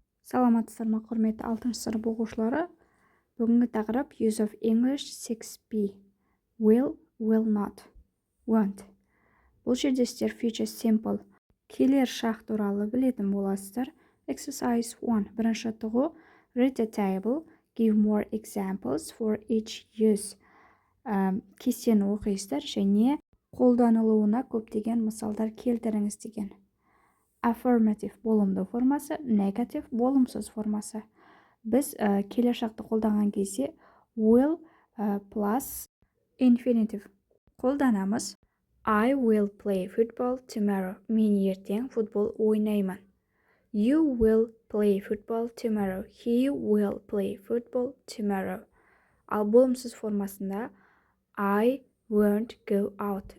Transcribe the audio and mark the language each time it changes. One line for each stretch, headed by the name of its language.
Kazakh: Саламатсыздар ма, құрметті 6 сынып оқушылары? Бүгінгі тақырып Use of English 6b.
English: Will not, won't.
Kazakh: Бұл жерде сіздер future simple, келер шақ туралы білетін боласыздар.
English: Exercise 1.
Kazakh: Бірінші жаттығу.
English: Read the table. Give more examples for each use.
Kazakh: Кестені оқисыздар және қолданылуына көптеген мысалдар келтіріңіз деген. Affirmative болымды формасы, negative болымсыз формасы. Біз келер шақты қолданған кезде will plus infinitive қолданамыз.
English: I will play football tomorrow.
Kazakh: Мен ертең футбол ойнаймын.
English: You will play football tomorrow. He will play football tomorrow.
Kazakh: Ал болымсыз формасында
English: I won't go out.